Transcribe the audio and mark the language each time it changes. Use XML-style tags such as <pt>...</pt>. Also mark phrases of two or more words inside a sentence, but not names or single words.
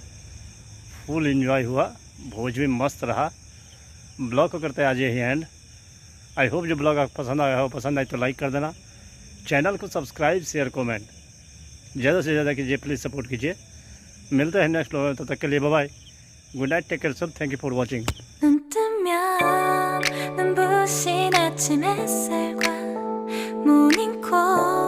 <en>full enjoy</en> <hi>हुआ, भोज भी मस्त रहा। ब्लॉग को करते हैं आज यही एंड।</hi> <en>I hope</en> <hi>जो ब्लॉग आपको पसंद आया हो, पसंद आए तो लाइक कर देना। चैनल को सब्सक्राइब, शेयर, कमेंट ज़्यादा से ज़्यादा कीजिए, प्लीज़ सपोर्ट कीजिए। मिलते हैं नेक्स्ट ब्लॉग में, तब तक के लिए</hi> <en>bye bye, good night, take care</en> <hi>सब,</hi> <en>thank you for watching.</en> <ko>눈 뜨면 눈부신 아침 햇살과 모닝콜</ko>